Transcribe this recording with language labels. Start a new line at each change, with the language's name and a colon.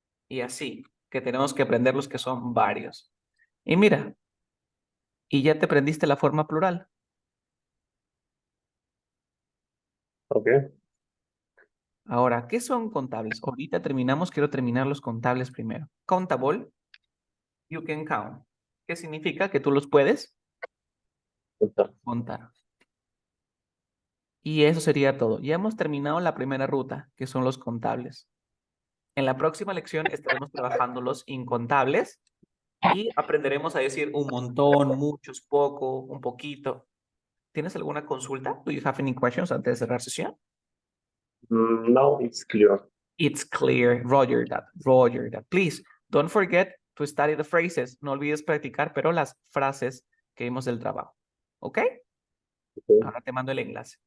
Spanish: Y así, que tenemos que aprender los que son varios. Y mira, y ya te aprendiste la forma plural. Okay. Ahora, ¿qué son contables? Ahorita terminamos, quiero terminar los contables primero.
English: Countable, you can count.
Spanish: ¿Qué significa? Que tú los puedes Está. contar. Y eso sería todo. Ya hemos terminado la primera ruta, que son los contables. En la próxima lección estaremos trabajando los incontables y aprenderemos a decir un montón, muchos, poco, un poquito. ¿Tienes alguna consulta?
English: Do you have any questions
Spanish: antes de cerrar sesión?
English: Now it's clear. It's clear. Roger that. Roger that. Please, don't forget to study the phrases.
Spanish: No olvides practicar, pero las frases que vimos del trabajo. ¿Ok? Okay. Ahora te mando el enlace.